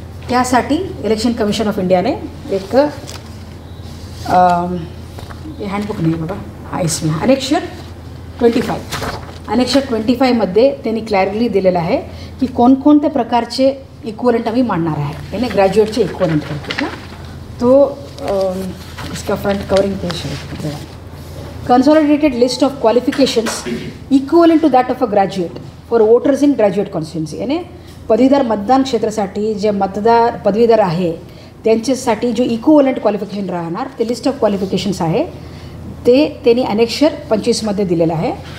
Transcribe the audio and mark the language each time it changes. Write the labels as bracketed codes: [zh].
[mr] त्यासाठी election commission of इंडियाने एक हँडबुक नाही बाबा हा इसमें अनेक्षर 25मध्ये त्यांनी क्लॅरिटी दिलेलं आहे की कोणकोणत्या प्रकारचे इक्वलंट आम्ही मांडणार आहे ना, ग्रॅज्युएटचे इक्वलंट करतो ना. [hi] तो इसका फ्रंट कवरिंग पेज है. [en] Consolidated list of qualifications equivalent to that of a graduate for voters in graduate constituency. [mr] याने पदवीधर मतदान क्षेत्रासाठी जे पदवीधर आहे त्यांच्यासाठी जो इक्वलंट क्वालिफिकेशन राहणार ते लिस्ट ऑफ क्वालिफिकेशन्स आहे ते त्यांनी अनेक्षर 25मध्ये दिलेलं आहे.